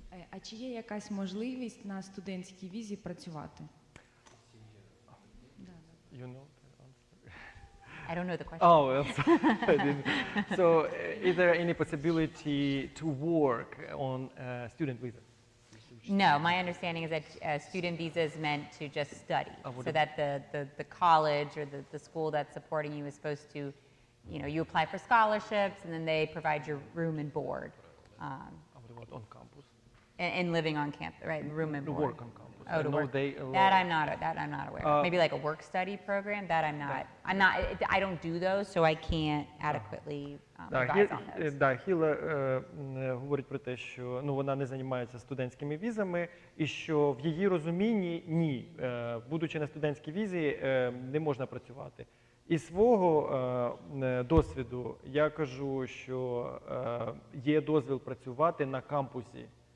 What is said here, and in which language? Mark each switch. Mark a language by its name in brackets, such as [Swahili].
[Ukrainian] А чи є якась можливість на студентській візі працювати? [English] You know? I don't know the question. Oh, well, I didn't. So, is there any possibility to work on student visa? No, my understanding is that student visa is meant to just study, what so that the college or the school that's supporting you is supposed to, you apply for scholarships and then they provide your room and board. What about on campus? And living on campus, right? Room and To board. work on campus. Oh, to work. That I'm not aware of. Maybe like a work study program. That I'm not. I don't do those, so I can't adequately advise on those. [Ukrainian] Да, Хіла говорить про те, що вона не займається студентськими візами, і що в її розумінні ні, будучи на студентській візі, не можна працювати. Із свого досвіду я кажу, що є дозвіл працювати на кампусі.